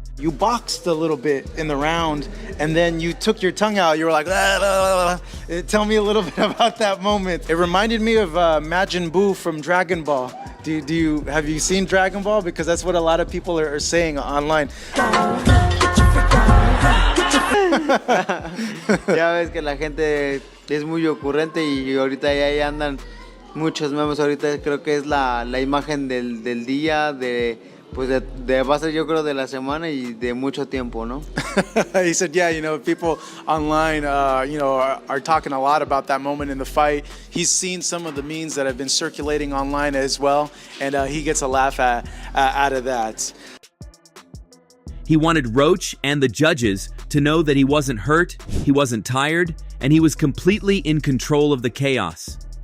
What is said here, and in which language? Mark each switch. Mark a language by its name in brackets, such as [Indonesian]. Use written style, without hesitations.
[English] You boxed a little bit in the round, and then you took your tongue out. You were like, "Ah, ah, ah." Tell me a little bit about that moment. It reminded me of Majin Buu from Dragon Ball. Have you seen Dragon Ball? Because that's what a lot of people are saying online. [Spanish] Ya ves que la gente es muy ocurrente y ahorita ahí andan muchos memes. Ahorita creo que es la imagen del día, pues de base yo creo de la semana y de mucho tiempo, ¿no? [English] He said, yeah, people online, are talking a lot about that moment in the fight. He's seen some of the memes that have been circulating online as well, and he gets a laugh out of that. He wanted Roach and the judges to know that he wasn't hurt, he wasn't tired, and he was completely in control of the chaos.